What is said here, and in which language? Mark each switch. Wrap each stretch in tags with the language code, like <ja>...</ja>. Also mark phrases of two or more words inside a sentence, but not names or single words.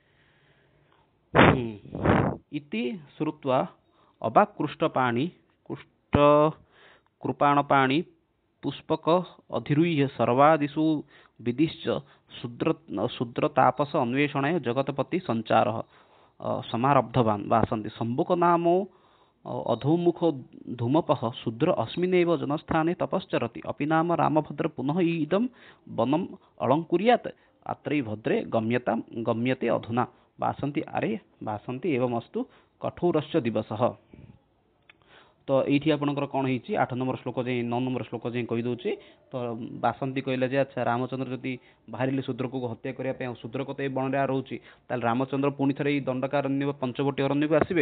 <sa>ଇତି ଶ୍ରୁତ୍ୱା ଅବାକୃଷ୍ଟପାଣି କୁଷ୍ଟ କୃପାଣପାଣି ପୁଷ୍ପକ ଅଧିରୁହ୍ୟ ସର୍ବାଦିଷୁ ବିଦିଶ୍ଚ ଶୂଦ୍ରତାପସ ଅନ୍ୱେଷଣାୟ ଜଗତପତି ସଞ୍ଚାର ସମାରବ୍ଧବାନ୍ ବାସନ୍ତି। ଶମ୍ଭୁକ ନାମो ଅଧୋମୁଖ ଧୂମପଃ ଶୂଦ୍ର अस्मिन्नेव जनस्थाने तपश्चरति अपि नाम रामभद्र पुनः इदं वनम् अलङ्कुर्यात् अत्रै भद्रे गम्यते अधुना ବାସନ୍ତି ଆରେ ବାସନ୍ତି ଏବମସ୍ତୁ କଠୋରଶ୍ଚ ଦିବସଃ।</sa> <or>ତ ଏଇଠି ଆପଣଙ୍କର କ'ଣ ହେଇଛି 8 ନମ୍ବର ଶ୍ଲୋକ ଯାଏଁ 9 ନମ୍ବର ଶ୍ଲୋକ ଯାଏଁ କହିଦେଉଛି। ତ ବାସନ୍ତି କହିଲେ ଯେ ଆଚ୍ଛା ରାମଚନ୍ଦ୍ର ଯଦି ବାହାରିଲେ ଶୂଦ୍ରକୁ ହତ୍ୟା କରିବା ପାଇଁ, ଆଉ ଶୂଦ୍ରକ ତ ଏ ବଣରେ ରହୁଛି, ତାହେଲେ ରାମଚନ୍ଦ୍ର ପୁଣି ଥରେ ଏଇ ଦଣ୍ଡକାରଣ୍ୟ ପଞ୍ଚବଟୀ ଅରଣ୍ୟକୁ ଆସିବେ।</or>